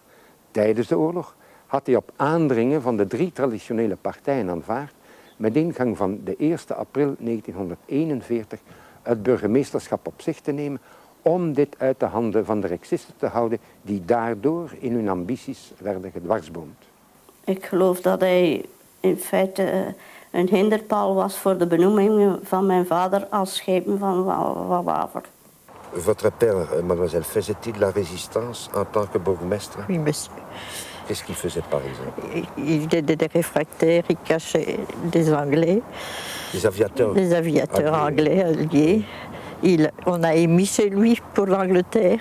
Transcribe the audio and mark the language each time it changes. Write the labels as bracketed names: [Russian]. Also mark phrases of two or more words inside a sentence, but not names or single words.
[Dutch] Tijdens de oorlog had hij op aandringen van de 3 traditionele partijen aanvaard met ingang van de 1 april 1941 het burgemeesterschap op zich te nemen om dit uit de handen van de reksisten te houden die daardoor in hun ambities werden gedwarsboomd. Ik geloof dat hij in feite een hinderpaal was voor de benoeming van mijn vader als schepen van Waver. [French] Votre père, mademoiselle, faisait-il la résistance en tant que bourgmestre? Oui, monsieur. Qu'est-ce qu'il faisait par exemple? Il aidait des réfractaires, il cachait des Anglais. Des aviateurs? Des aviateurs anglais alliés. On a émis chez lui pour l'Angleterre.